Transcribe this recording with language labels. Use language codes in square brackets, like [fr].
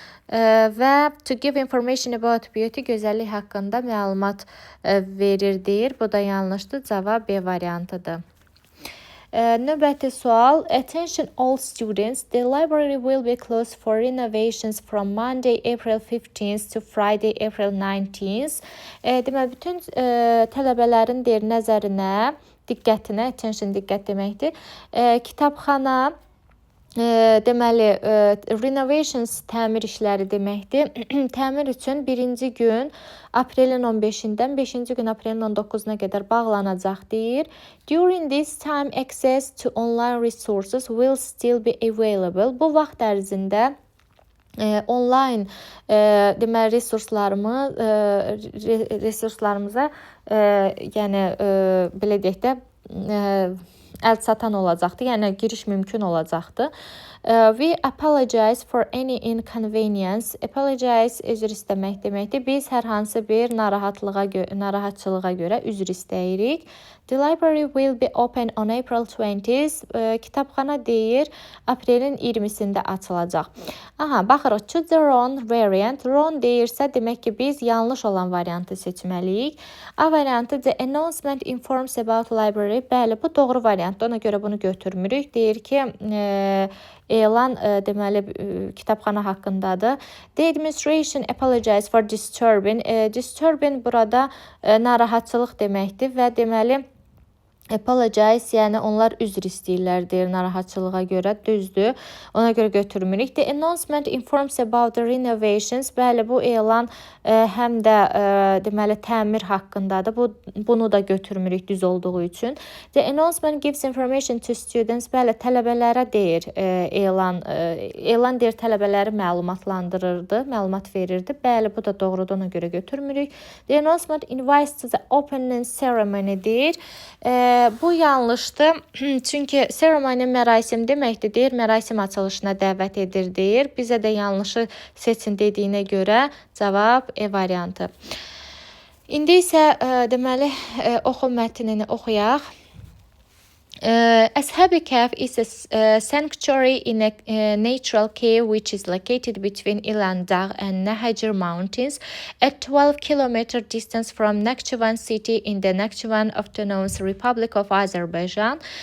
[az] Və [en] to give information about beauty, [az] gözəllik haqqında məlumat verir deyir. Bu da yanlışdır. Cavab B variantıdır. Növbəti sual. [en] Attention all students. The library will be closed for renovations from Monday, April 15th to Friday, April 19th. [az] Deməli, bütün tələbələrin deyir nəzərinə, diqqətinə, attention diqqət deməkdir. Kitabxana deməli renovations təmir işləri deməkdir. Təmir üçün birinci gün aprelin 15-dən 5-ci gün aprelin 19-na qədər bağlanacaq deyir. [en] During this time, access to online resources will still be available. [az] Bu vaxt ərzində online deməli resurslarımıza yəni belə deyək də əl çatan olacaqdır. Yəni giriş mümkün olacaqdır. [en] We apologize for any inconvenience. [az] Apologize üzr istəmək deməkdir. Biz hər hansı bir narahatçılığa görə üzr istəyirik. [en] The library will be open on April 20th. [az] Kitabxana deyir aprelin 20-sində açılacaq. Baxırıq. [en] To the wrong variant. [az] Wrong deyirsə demək ki, biz yanlış olan variantı seçməliyik. A variantı [en] the announcement informs about library. [az] Bəli, bu doğru variantdır. variantdır. Ona görə bunu götürmürük. Deyir ki, elan deməli kitabxana haqqındadır. [en] The administration apologize for disturbing. [az] Disturbing burada narahatçılıq deməkdir və deməli apologize, yəni onlar üzr istəyirlər deyir narahatçılığa görə, düzdür. Ona görə götürmürük. [en] The announcement informs about the renovations. [az] Bəli, bu elan həm də deməli təmir haqqındadır. Bunu da götürmürük düz olduğu üçün. [en] The announcement gives information to students. [az] Bəli, tələbələrə deyir elan deyir tələbələri məlumatlandırırdı, məlumat verirdi. Bəli, bu da doğrudur, ona görə götürmürük. [en] The announcement invites to the opening ceremony [az] deyir. Bu yanlışdır. Çünki ceremony mərasim deməkdir deyir. Mərasim açılışına dəvət edir deyir. Bizə də yanlışı seçin dediyinə görə cavab E variantı. İndi isə deməli oxu mətnini oxuyaq. [en] Ashabi Cave is a sanctuary in a natural cave which is located between İlan Dağı and Nahajir Mountains at 12-kilometer distance from Nakhchivan city in the Nakhchivan Autonomous Republic of Azerbaijan.